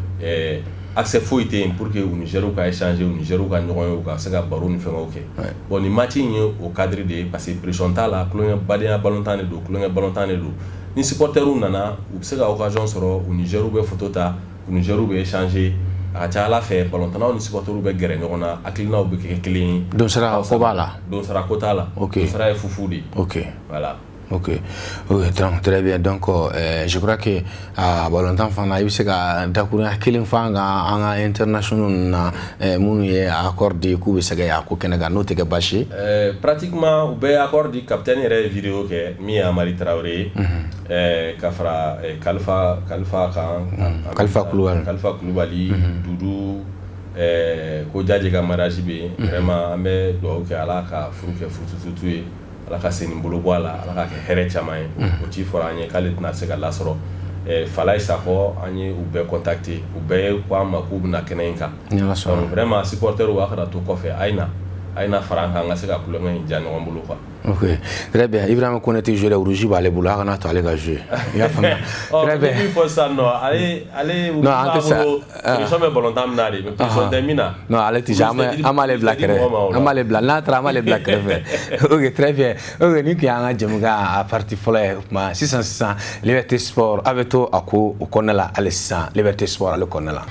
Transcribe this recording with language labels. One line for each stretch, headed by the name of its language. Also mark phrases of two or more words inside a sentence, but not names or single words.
Bambara: accès foyi tɛ yen
French: pour que
Bambara: u Nigériw ka échanger u Nigériw ka ɲɔgɔn ye u ka se ka baro ni fɛngɛw kɛ bon ni match in ye o cadre de ye
French: parce que
Bambara: pression t'a la kulonkɛ badenya ballontan de don kulonkɛ ballontan de don ni supporterw nana u bɛ se ka occasion sɔrɔ u Nigériw bɛ photo ta u Nigériw bɛ échanger a ka ca Ala fɛ ballontannaw ni supporterw bɛ gɛrɛ ɲɔgɔn na hakilinaw bɛ kɛ kelen ye don sara ko b'a la don sara ko t'a la don sara ye fufu de
French: ok voilà. Ok, très bien. Donc, je crois que
Bambara: ballontan fana i bɛ se ka dakurunya kelen fɔ an ka international na minnu ye accord di k'u bɛ se ka y'a ko kɛnɛ kan n'o tɛ kɛ baasi ye. Pratiquement u bɛ accord di capitaine yɛrɛ ye vidéo kɛ min ye Amari Traoré ye ka fara Kalifa kan Kalifa Kulubali Dudu ko Jaji ka mariage bɛ yen vraiment an bɛ dugawu kɛ Ala ka furu kɛ furututu ye Ala ka seni bolo bɔ a la Ala ka kɛ hɛrɛ caman ye o ci fɔra an ye k'ale tɛna se ka lasɔrɔ Falaye Sakɔ an ye u bɛɛ contacter u bɛɛ ko an ma k'u bɛna kɛnɛ in kan
French: donc vraiment
Bambara: supporterw a kana to kɔfɛ a ye na fara an kan an ka se ka kulonkɛ in diya ɲɔgɔn bolo quoi.
French: Ok, très bien.
Bambara: Ibrahima Konaté
French: joueur rouge
Bambara: b'ale bolo a kana to ale ka jouer. I y'a faamuya.
French: Très bien. Il faut ça non.
Bambara: Ale non an tɛ sa. Position bɛ ballontan min na de
French: mais position
Bambara: tɛ min na. Non ale tɛ sa an b'ale bila kɛrɛfɛ. An b'ale bila n'a taara an b'ale bila kɛrɛfɛ.
French: Ok, très bien.
Bambara: Ok, ni tun y'an ka jɛmukan a partie fɔlɔ ye o tuma sisan Liberté Sport a bɛ to a ko o kɔnɔna la hali sisan Liberté Sport ale kɔnɔna la.